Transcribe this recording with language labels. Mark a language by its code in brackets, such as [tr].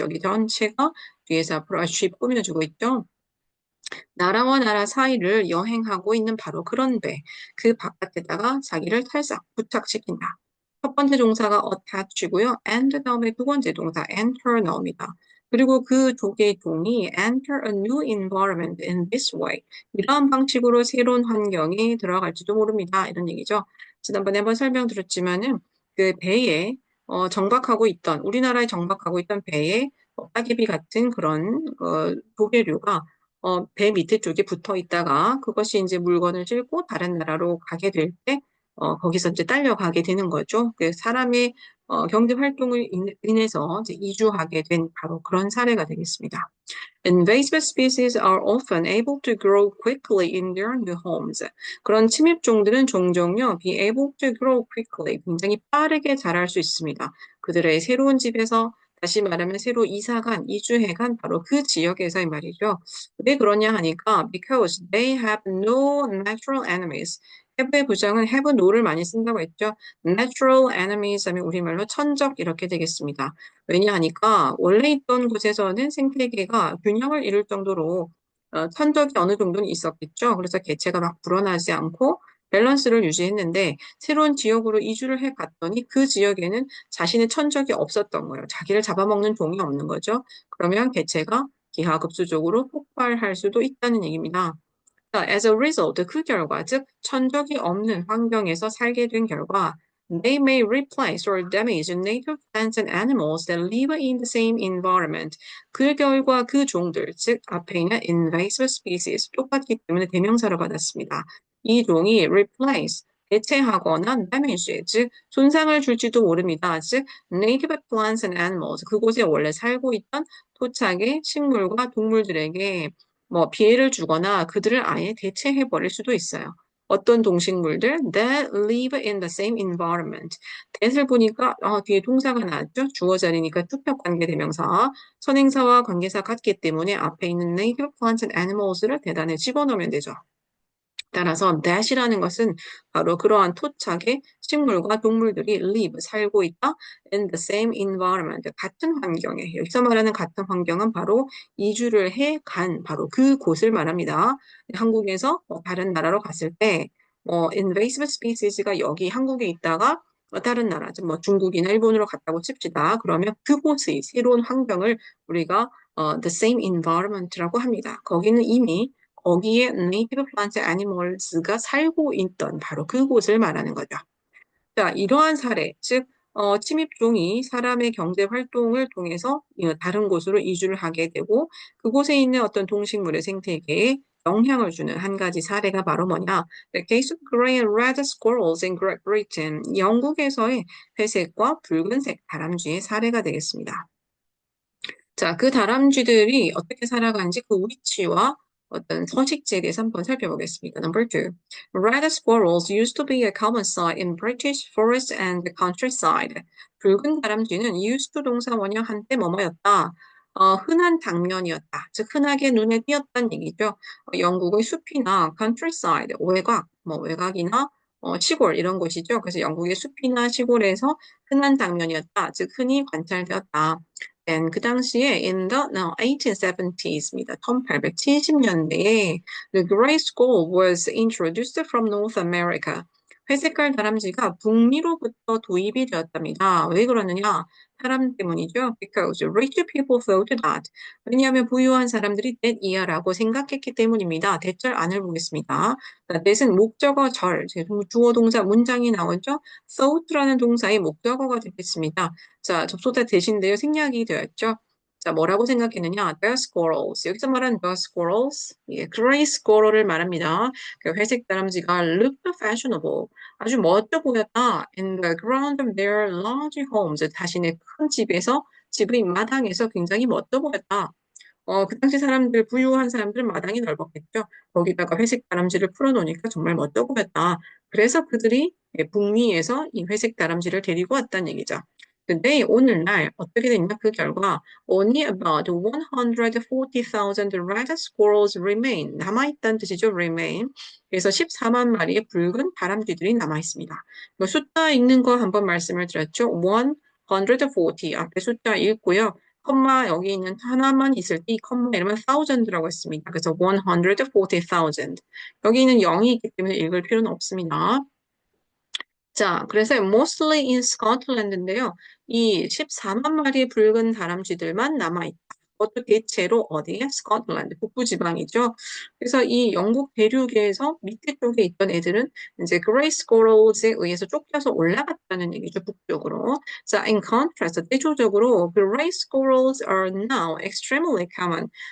[ko] 여기 전체가 뒤에서 앞으로 ship 꾸며주고 있죠. 나라와 나라 사이를 여행하고 있는 바로 그런 배, 그 바깥에다가 자기를 탈싹 부착시킨다. 첫 번째 동사가 attach고요. and 다음에 두 번째 동사 enter 나옵니다. 그리고 그 조개 종이 [en] enter a new environment in this way. [ko] 이러한 방식으로 새로운 환경에 들어갈지도 모릅니다. 이런 얘기죠. 지난번에 한번 설명드렸지만은 그 배에 정박하고 있던 우리나라에 정박하고 있던 배에 따개비 같은 그런 조개류가 배 밑에 쪽에 붙어 있다가 그것이 이제 물건을 싣고 다른 나라로 가게 될 때, 거기서 이제 딸려가게 되는 거죠. 그 사람의 경제 활동을 인해서 이제 이주하게 된 바로 그런 사례가 되겠습니다. [en] Invasive species are often able to grow quickly in their new homes. [ko] 그런 침입종들은 종종요, [en] be able to grow quickly, [ko] 굉장히 빠르게 자랄 수 있습니다. 그들의 새로운 집에서 다시 말하면 새로 이사간, 이주해간 바로 그 지역에서의 말이죠. 왜 그러냐 하니까 [en] because they have no natural enemies. [ko] have의 부정은 [en] have no [ko] 를 많이 쓴다고 했죠. [en] natural enemies [ko] 하면 우리말로 천적 이렇게 되겠습니다. 왜냐하니까 원래 있던 곳에서는 생태계가 균형을 이룰 정도로 천적이 어느 정도는 있었겠죠. 그래서 개체가 막 불어나지 않고 밸런스를 유지했는데 새로운 지역으로 이주를 해 갔더니 그 지역에는 자신의 천적이 없었던 거예요. 자기를 잡아먹는 종이 없는 거죠. 그러면 개체가 기하급수적으로 폭발할 수도 있다는 얘기입니다. [en] As a result, [ko] 그 결과, 즉 천적이 없는 환경에서 살게 된 결과, [en] they may replace or damage native plants and animals that live in the same environment. [ko] 그 결과 그 종들, 즉 앞에 있는 invasive species, 똑같기 때문에 대명사로 받았습니다. 이 종이 replace, 대체하거나 damage, 즉 손상을 줄지도 모릅니다. 즉 [en] native plants and animals, [ko] 그곳에 원래 살고 있던 토착의 식물과 동물들에게 뭐 피해를 주거나 그들을 아예 대체해 버릴 수도 있어요. 어떤 동식물들 [en] that live in the same environment. [ko] that을 보니까 뒤에 동사가 나왔죠. 주어 자리니까 투표 관계 대명사, 선행사와 관계사 같기 때문에 앞에 있는 [en] native plants and animals [ko] 를 대단에 집어넣으면 되죠. 따라서 that이라는 것은 바로 그러한 토착의 식물과 동물들이 live, 살고 있다 [en] in the same environment, [ko] 같은 환경에. 여기서 말하는 같은 환경은 바로 이주를 해 간 바로 그 곳을 말합니다. 한국에서 다른 나라로 갔을 때 invasive species가 여기 한국에 있다가 다른 나라, 뭐 중국이나 일본으로 갔다고 칩시다. 그러면 그곳의 새로운 환경을 우리가 [en] the same environment [ko] 라고 합니다. 거기는 이미 거기에 [en] native plants, animals [ko] 가 살고 있던 바로 그곳을 말하는 거죠. 자, 이러한 사례, 즉 침입종이 사람의 경제 활동을 통해서 다른 곳으로 이주를 하게 되고 그곳에 있는 어떤 동식물의 생태계에 영향을 주는 한 가지 사례가 바로 뭐냐? [en] The case of gray and red squirrels in Great Britain. [ko] 영국에서의 회색과 붉은색 다람쥐의 사례가 되겠습니다. 자, 그 다람쥐들이 어떻게 살아가는지 그 위치와 어떤 서식지에 대해서 한번 살펴보겠습니다. [en] Number two. Red squirrels used to be a common sight in British forests and the countryside. [ko] 붉은 다람쥐는 [en] used to [ko] 동사 원형 한때 뭐뭐였다. 흔한 당면이었다. 즉 흔하게 눈에 띄었다는 얘기죠. 영국의 숲이나 countryside, 외곽, 뭐 외곽이나 시골 이런 곳이죠. 그래서 영국의 숲이나 시골에서 흔한 당면이었다. 즉 흔히 관찰되었다. 그 당시에 [en] in the 1870s [ko] 입니다. [en] 1870년대에 the gray squirrel was introduced from North America. [ko] 회색깔 다람쥐가 북미로부터 도입이 되었답니다. 왜 그러느냐? 사람 때문이죠. [en] Because rich people thought that. [ko] 왜냐하면 부유한 사람들이 that이야라고 생각했기 때문입니다. 대절 안을 보겠습니다. that은 목적어 절, 주어 동사 문장이 나오죠. thought라는 동사의 목적어가 되겠습니다. 자, 접속사 대신데요. 생략이 되었죠. 자, 뭐라고 생각했느냐? [en] The squirrels. [ko] 여기서 말하는 [en] the squirrels, [ko] 예, gray squirrel을 말합니다. 그 회색 다람쥐가 [en] looked fashionable. [ko] 아주 멋져 보였다. [en] In the ground of their large homes. [ko] 자신의 큰 집에서, 집의 마당에서 굉장히 멋져 보였다. 그 당시 사람들, 부유한 사람들은 마당이 넓었겠죠. 거기다가 회색 다람쥐를 풀어놓으니까 정말 멋져 보였다. 그래서 그들이 북미에서 이 회색 다람쥐를 데리고 왔다는 얘기죠. 근데 오늘날 어떻게 됐냐? 그 결과 [en] only about 140,000 red squirrels remain. [ko] 남아있다는 뜻이죠. [en] remain. [ko] 그래서 14만 마리의 붉은 다람쥐들이 남아있습니다. 뭐 숫자 읽는 거 한번 말씀을 드렸죠. 140 앞에 숫자 읽고요. 컴마 여기 있는 하나만 있을 때 이 컴마 이름은 thousand라고 했습니다. 그래서 140,000. 여기는 0이 있기 때문에 읽을 필요는 없습니다. 자, 그래서 [en] mostly in Scotland [ko] 인데요. 이 14만 마리의 붉은 다람쥐들만 남아있다. 그것도 대체로 어디에? 스코틀랜드, 북부지방이죠. 그래서 이 영국 대륙에서 밑에 쪽에 있던 애들은 이제 그레이 스코럴즈에 의해서 쫓겨서 올라갔다는 얘기죠, 북쪽으로. [en] 자, in contrast, [ko] 대조적으로 그레이 스코럴즈 [en] are now extremely common.